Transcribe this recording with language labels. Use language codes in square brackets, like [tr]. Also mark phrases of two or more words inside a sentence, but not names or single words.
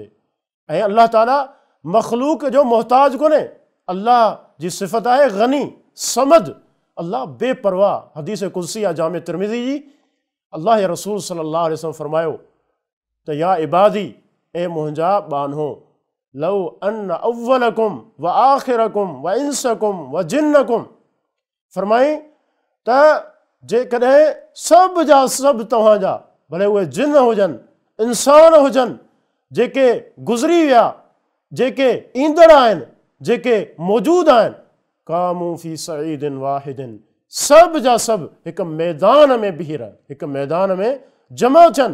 [sd] ऐं अल्लाह ताला मख़लूक जो मुहताज कोन्हे। अल्लाह जी सिफ़त आहे गनी, समद, अल्लाह बेपरवाह। हदीस कुदसी आहे जामे तिरमिज़ी जी, अल्लाह रसूल [ar] صلى الله عليه وسلم [sd] फरमायो त [ar] يا عبادي, [sd] ए मुंहिंजा बानो, [ar] لو أن أولكم وآخركم وإنسكم وجنكم, [sd] फरमाई त जेकॾहिं सभ जा सभु तव्हांजा, भले उहे जिन हुजनि, इंसान हुजनि, जेके गुज़री विया, जेके ईंदड़ आहिनि, जेके मौजूदु आहिनि, [ar] قاموا في صعيد واحد, [sd] सभ जा सभु हिकु मैदान में बीह रहनि, हिकु मैदान में जमा थियनि।